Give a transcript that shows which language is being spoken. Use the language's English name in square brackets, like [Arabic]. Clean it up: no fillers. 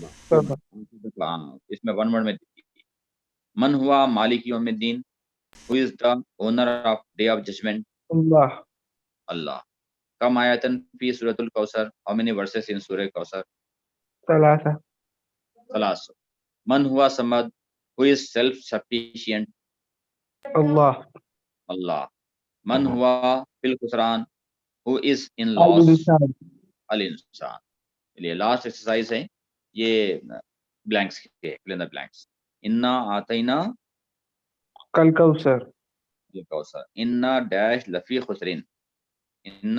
[Urdu] اس میں 1 ورڈ میں [Arabic] من ہوا مالک یوم الدین، [English] who is the owner of day of judgment؟ [Arabic] اللہ. اللہ. کم آیتن فی سورۃ الکوثر، [English] how many verses in سورہ کوثر؟ 3. [Arabic] من ہوا سمد، [English] who is self sufficient؟ [Arabic] اللہ. اللہ. من ہوا فی الخسران، [English] who is in loss؟ الانسان. [Urdu] یہ لاسٹ ایکسرسائز ہے، یہ بلینکس کے [English] fill in the blanks. [Arabic] انا آتینا کل کوثر. الکوثر، انا ڈیش لفی خسرین، ان